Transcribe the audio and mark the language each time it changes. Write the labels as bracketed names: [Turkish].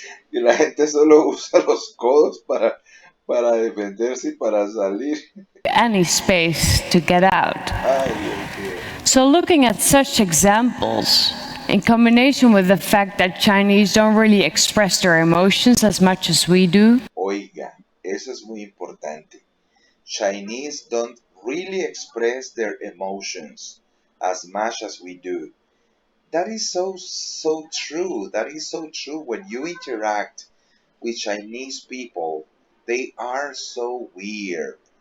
[Spanish] Y la gente solo usa los codos para defenderse y para salir. [English] any space to get out. [Spanish] Ay, Dios mío. [English] So looking at such examples, in combination with the fact that Chinese don't really express their emotions as much as we do, [Spanish] Oiga, eso es muy importante. [English] Chinese don't really express their emotions as much as we do. That is so true. That is so true. When you interact with Chinese people, they are so weird.